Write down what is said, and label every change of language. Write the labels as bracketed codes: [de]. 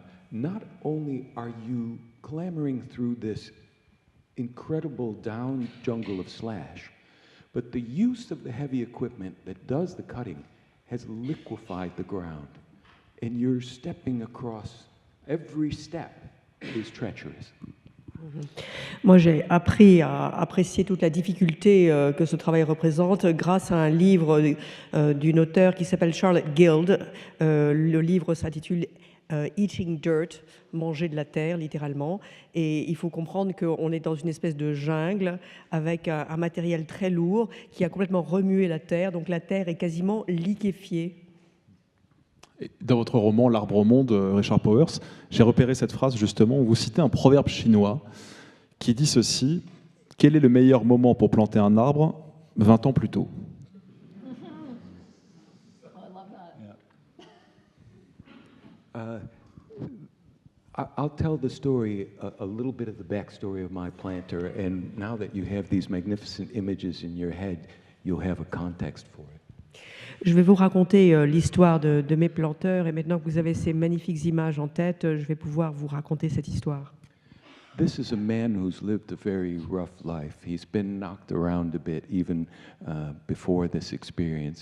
[en] Not only are you clambering through this incredible down jungle of slash, but the use of the heavy equipment that does the cutting has liquefied the ground. And you're stepping across, every step is treacherous. [fr] Moi, j'ai appris à apprécier toute la difficulté que ce travail représente grâce à un livre d'une auteure qui s'appelle Charlotte Guild. Le livre s'intitule Eating Dirt, manger de la terre, littéralement. Et il faut comprendre qu'on est dans une espèce de jungle avec un matériel très lourd qui a complètement remué la terre. Donc la terre est quasiment liquéfiée. Dans votre roman L'Arbre au monde, Richard Powers, j'ai repéré cette phrase justement où vous citez un proverbe chinois qui dit ceci: quel est le meilleur moment pour planter un arbre 20 ans plus tôt? [en] I'll tell the story, a little bit of the backstory of my planter, and now that you have these magnificent images in your head, you'll have a context for it. [fr] Je vais vous raconter l'histoire de mes planteurs, et maintenant que vous avez ces magnifiques images en tête, je vais pouvoir vous raconter cette histoire. [en] This is a man who's lived a very rough life. He's been knocked around a bit even before this experience.